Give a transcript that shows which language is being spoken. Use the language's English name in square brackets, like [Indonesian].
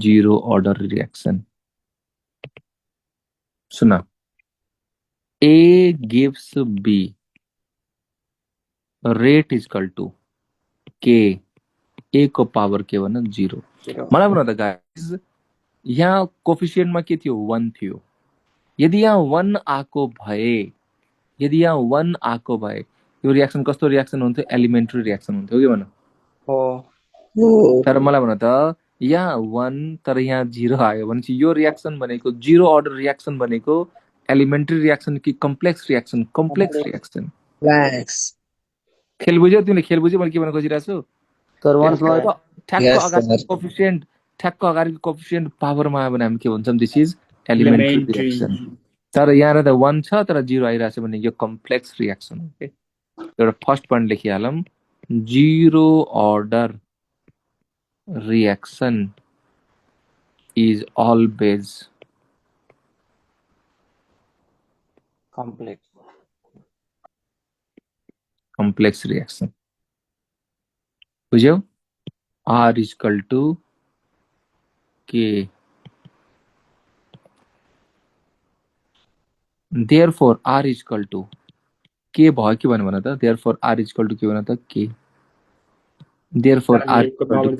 [Nepali] Zero order reaction सुना, [English] A gives B, rate is equal to K, [Nepali] A को power के भन्न 0। मलाई भन त गाइस, यहाँ कोफिसिएन्टमा के थियो 1 थियो। यदि यहाँ 1 आको भए, यदि यहाँ 1 आको भए यो रिएक्सन कस्तो रिएक्सन हुन्थ्यो? एलिमेन्ट्री रिएक्सन हुन्थ्यो के भन। तर मलाई भन त यहाँ 1 तर यहाँ 0 आयो भनेपछि यो रिएक्सन भनेको जीरो अर्डर रिएक्सन भनेको एलिमेन्ट्री रिएक्सन कि कम्प्लेक्स रिएक्सन? Complex reaction. खेल बुझ्यौ तिमीले? खेल बुझ्यौ मैले के भन्न खोजिरहेको छु? ठ्याक्क अगाडि कोफिसिएन्ट, ठ्याक्क अगाडिको कोफिसिएन्ट पावरमा आयो भने हामी के भन्छौँ? [English] This is elementary reaction. [Nepali] तर यहाँ त 1 छ तर 0 आइरहेछ भने यो कम्प्लेक्स रिएक्सन हो के। [English] एउटा first point लेखिहालौँ, zero order reaction is always complex reaction। [Nepali] बुझ्यौ? [English] R is equal to K, therefore R is equal to K [Nepali] भयो के भन्नु भन त? [English] therefore R is equal to [Nepali] के भन त? [English] K। therefore R is equal to